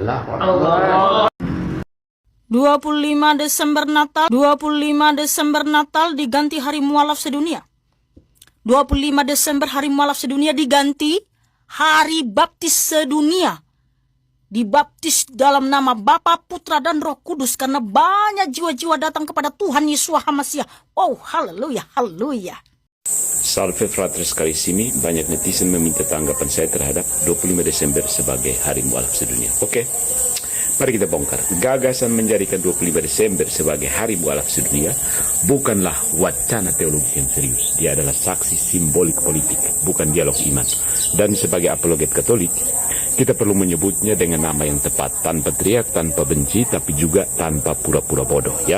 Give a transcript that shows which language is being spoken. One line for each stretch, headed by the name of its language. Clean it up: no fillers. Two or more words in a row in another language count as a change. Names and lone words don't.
Indonesian: 25 Desember Natal, 25 Desember Natal diganti hari mualaf sedunia. 25 Desember hari mualaf sedunia diganti hari baptis sedunia. Dibaptis dalam nama Bapa, Putra, dan Roh Kudus karena banyak jiwa-jiwa datang kepada Tuhan Yesus Hamasiah. Oh, haleluya, haleluya.
Latin: Salve fratres carissimi,
Indonesian: banyak netizen meminta tanggapan saya terhadap 25 Desember sebagai hari mualaf sedunia. Oke. Mari kita bongkar. Gagasan menjadikan 25 Desember sebagai hari mualaf sedunia bukanlah wacana teologi yang serius. Dia adalah saksi simbolik politik, bukan dialog iman. Dan sebagai apologet Katolik, kita perlu menyebutnya dengan nama yang tepat, tanpa teriak, tanpa benci, tapi juga tanpa pura-pura bodoh ya.